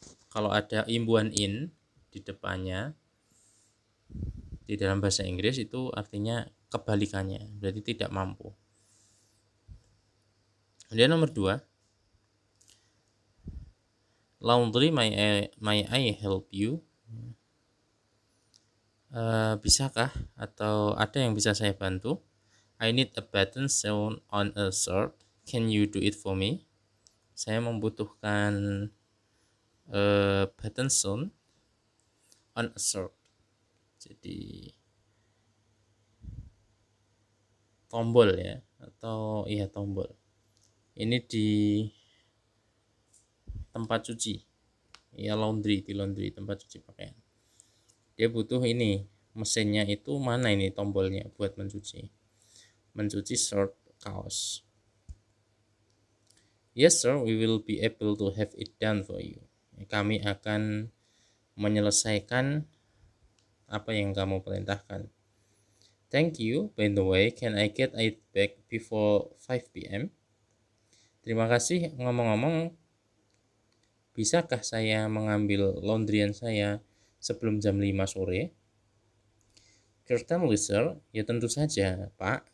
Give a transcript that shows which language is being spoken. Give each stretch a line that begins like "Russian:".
Indonesian: Kalau ada imbuhan in di depannya di dalam bahasa Inggris itu artinya kebalikannya, berarti tidak mampu. Kemudian nomor 2,
English: laundry, may I help you?
Indonesian: Bisakah atau ada yang bisa saya bantu?
English: I need a button sewn on a shirt. Can you do it for me?
Indonesian: Saya membutuhkan
English: button sewn on a shirt.
Indonesian: Jadi tombol ya, atau iya tombol. Ini di tempat cuci. Ya, laundry, di laundry, tempat cuci pakaian. Dia butuh ini, mesinnya itu mana ini tombolnya buat mencuci shirt, kaos.
English: Yes sir, we will be able to have it done for you.
Indonesian: Kami akan menyelesaikan apa yang kamu perintahkan.
English: Thank you. By the way, can I get it back before 5 p.m.?
Indonesian: Terima kasih. Ngomong-ngomong, bisakah saya mengambil laundryan saya sebelum jam 5 sore?
English: Certainly sir.
Indonesian: Ya tentu saja, Pak.